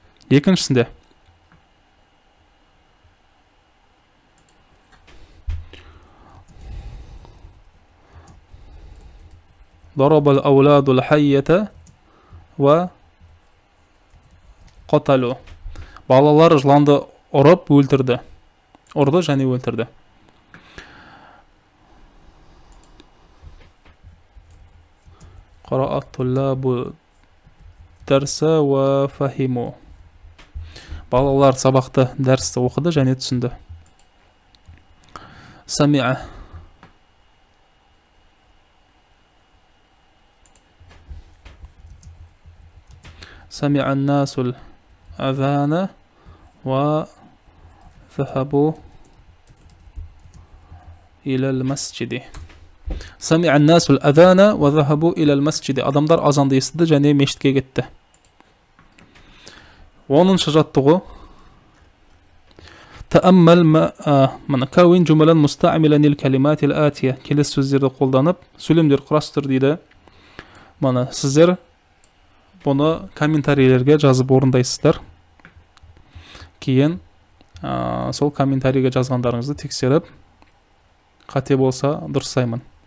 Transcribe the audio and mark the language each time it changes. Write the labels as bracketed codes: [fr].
[kk] екіншісінде [ar] ضرب الأولاد الحية وقتلوا. [kk] Балалар жыланды ұрып өлтірді. Ұрды және өлтірді. [ar] قرأ الطلاب الدرس وفهموا. [kk] Балалар сабақты дәрісті оқыды және түсінді. [ar] سمع. سمع الناس الأذان وذهبوا إلى المسجد. سمع الناس الأذان وذهبوا إلى المسجد. [kk] Адамдар азанды естіді және мешітке кетті. 10-шы жаттығу. [ar] تأمل من كون جملا مستعملا الكلمات الآتية. [kk] Келесі сөздерді қолданып сөйлемдер құрастыр дейді. Мана сіздер бұны комментарийлерге жазып орындайсыздар. Кейін сол комментарийге жазғандарыңызды тексеріп, қате болса дұрыстаймын.